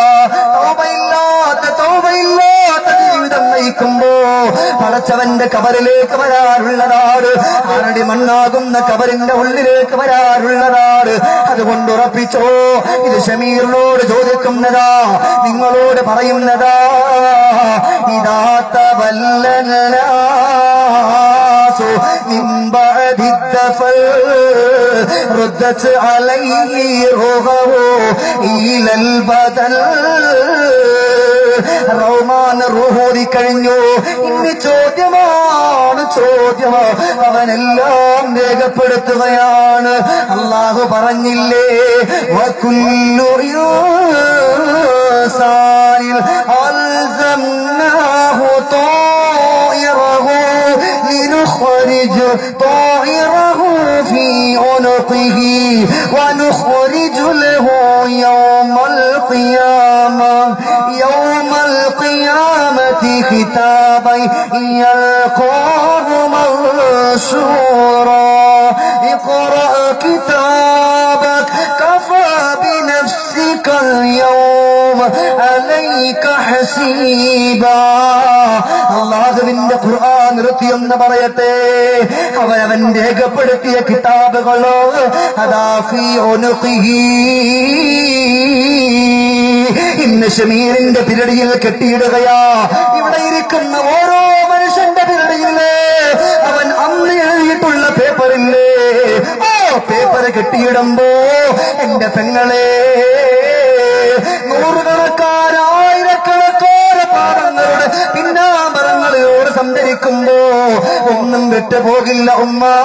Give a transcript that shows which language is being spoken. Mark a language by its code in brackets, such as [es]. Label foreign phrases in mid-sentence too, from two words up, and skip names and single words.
[ml] തൗബയില്ലാത്ത ജീവിതം നയിക്കുമ്പോ പടച്ചവന്റെ കബറിലേക്ക് വരാറുള്ളതാണ്, ആരുടെ മണ്ണാകുന്ന കബറിന്റെ ഉള്ളിലേക്ക് വരാറുള്ളതാണ്. അതുകൊണ്ട് ഉറപ്പിച്ചോ, ഇത് ഷമീറിനോട് ചോദിക്കുന്നതാ, നിങ്ങളോട് പറയുന്നതാ. [ar] إذا تولى الناس من بعد الدفن ردت عليه روحه إلى البدن. [ml] റഹ്മാൻ റൂഹോടി കഴിഞ്ഞു, ഇനി ചോദ്യമാണ് ചോദ്യം, അവനെല്ലാം രേഖപ്പെടുത്തുകയാണ്. അല്ലാഹു പറഞ്ഞില്ലേ, [ar] وكل إنسان ألزمناه طائره لنخرج طائره في عنقه ونخرج له يوم القيامة كتابا يلقاه منشورا. اقرأ كتابك كفى بنفسك اليوم عليك حسيبا. [ml] അല്ലാഹുവിന്റെ ഖുർആൻ നിർത്തിയെന്ന് പറയട്ടെ, അവൻ രേഖപ്പെടുത്തിയ കിതാബുകളോ [ar] هذا في عنقه, [ml] ഇന്ന് ഷമീറിന്റെ പിരടിയിൽ കെട്ടിയിടുകയാ. ഇവിടെ ഇരിക്കുന്ന ഓരോ മനുഷ്യന്റെ പിരടിയില്ലേ അവൻ അന്ന് എഴുതിയിട്ടുള്ള പേപ്പറില്ലേ, ഓ പേപ്പർ കെട്ടിയിടുമ്പോ എന്റെ പെങ്ങളെ, നൂറുകണക്കായിരക്കണക്കാര പാപങ്ങളുടെ പിന്നാമ്പറങ്ങളോട് സഞ്ചരിക്കുമ്പോ ഒന്നും വിട്ടുപോകില്ല ഉമ്മ.